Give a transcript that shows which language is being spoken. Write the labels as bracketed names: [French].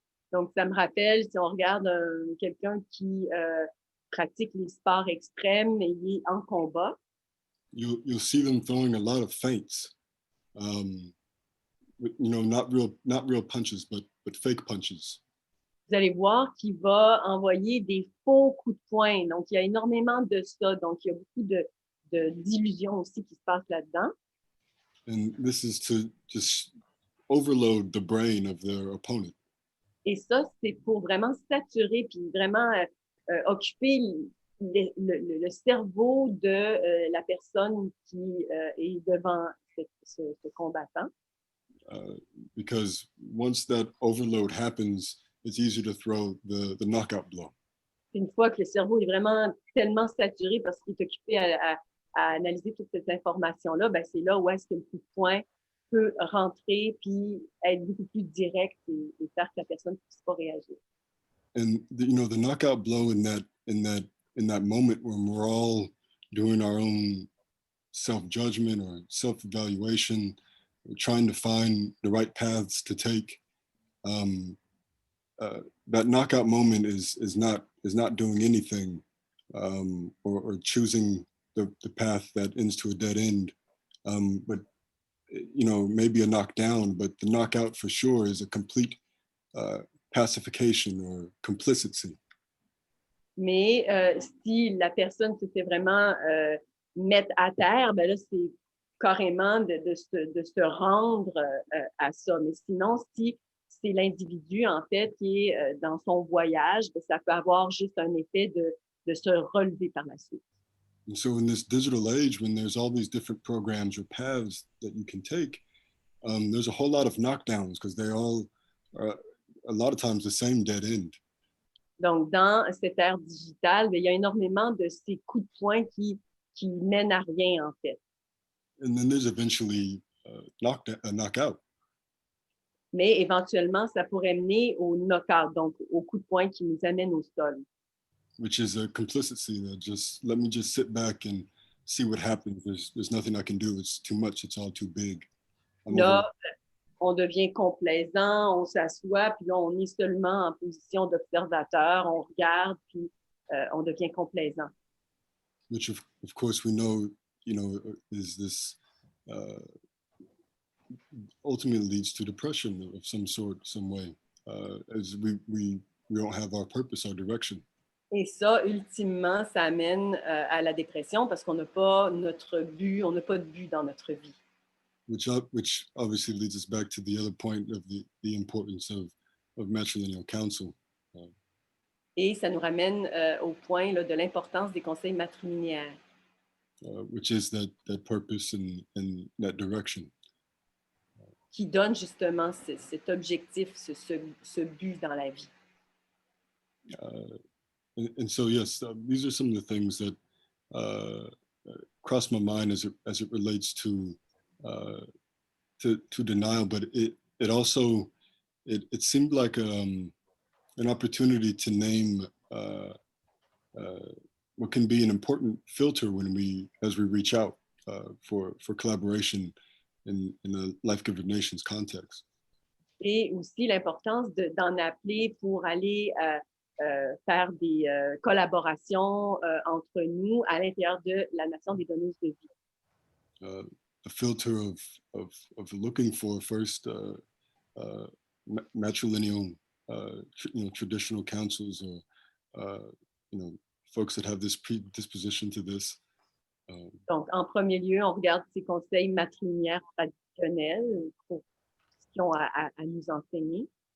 [French] Donc, ça me rappelle, si on regarde quelqu'un qui pratique les sports extrêmes et il est en combat. [English] You'll see them throwing a lot of feints. Not real punches, but fake punches. [French] Vous allez voir qu'il va envoyer des faux coups de poing. Donc, il y a énormément de ça. Donc, il y a beaucoup d'illusions aussi qui se passent là-dedans. [English] And this is to just overload the brain of their opponent. [French] Et ça, c'est pour vraiment saturer puis vraiment occuper le cerveau de la personne qui est devant ce combattant. [English] Because once that overload happens, it's easy to throw the knockout blow. [French] Une fois que le cerveau est vraiment tellement saturé parce qu'il est occupé à analyser toute cette information-là, ben c'est là où est-ce que le coup de poing peut rentrer puis être beaucoup plus direct et faire que la personne ne puisse pas réagir. [English] And the knockout blow in that moment when we're all doing our own self-judgment or self-evaluation, trying to find the right paths to take, that knockout moment is not doing anything or choosing the path that ends to a dead end, but maybe a knockdown, but the knockout for sure is a complete pacification or complicity. [French] Mais si la personne se fait vraiment mettre à terre, ben là, c'est carrément de se rendre à ça. Mais sinon, si c'est l'individu, en fait, qui est dans son voyage, ben, ça peut avoir juste un effet de se relever par la suite. [English] And so in this digital age, when there's all these different programs or paths that you can take, there's a whole lot of knockdowns because they all are a lot of times the same dead end. [French] Donc, dans cette ère digitale, bien, il y a énormément de ces coups de poing qui mènent à rien, en fait. [English] And then there's eventually a knockout. [French] Mais éventuellement, ça pourrait mener au knockout, donc au coup de poing qui nous amène au sol. [English] Which is a complicity that just, let me just sit back and see what happens. There's nothing I can do. It's too much. It's all too big. [French] Là, on devient complaisant, on s'assoit, puis là, on est seulement en position d'observateur, on regarde, puis on devient complaisant. [English] Which, of course, we know, is this ultimately leads to depression of some sort, some way, as we don't have our purpose, our direction. [French] Et ça, ultimement, ça amène à la dépression parce qu'on n'a pas notre but, on n'a pas de but dans notre vie. [English] Which obviously leads us back to the other point of the importance of matrilineal counsel. [French] Et ça nous ramène au point là, de l'importance des conseils matrilinéaires. [English] Which is that purpose and that direction. [French] Qui donne justement cet objectif, ce but dans la vie. [English] And so, yes, these are some of the things that cross my mind as it relates to denial, but it also it seemed like an opportunity to name what can be an important filter as we reach out for collaboration in a Life Giver Nations context. [French] Et aussi l'importance d'en appeler pour aller faire des collaborations entre nous à l'intérieur de la nation des donneuses de vie. [English] A filter of looking for first matrilineal traditional councils or folks that have this predisposition to this. [French] Donc, en premier lieu, on regarde ces conseils matrilinéaires traditionnels pour ce qu'ils ont à nous enseigner.